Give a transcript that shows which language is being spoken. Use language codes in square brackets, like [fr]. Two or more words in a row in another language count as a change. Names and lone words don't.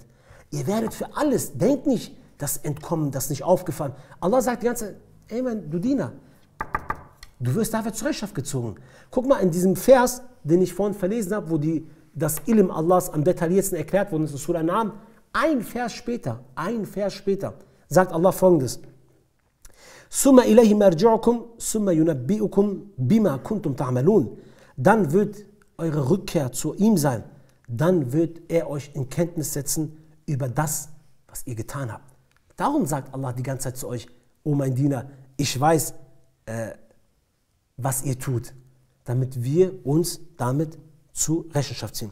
[de] Ihr werdet für alles, denkt nicht, das Entkommen, das nicht aufgefallen. Allah sagt die ganze Zeit, ey Mann, du Diener, du wirst dafür zur Rechenschaft gezogen. Guck mal, in diesem Vers, den ich vorhin verlesen habe, wo das Ilm Allahs am detailliertesten erklärt wurde, das ist Surah An-An'am, ein Vers später, sagt Allah Folgendes. [ar] ثم إليه مرجعكم ثم ينبئكم بما كنتم تعملون. [de] Dann wird eure Rückkehr zu ihm sein. Dann wird er euch in Kenntnis setzen über das, was ihr getan habt. Darum sagt Allah die ganze Zeit zu euch, oh mein Diener, ich weiß, was ihr tut, damit wir uns damit zur Rechenschaft ziehen.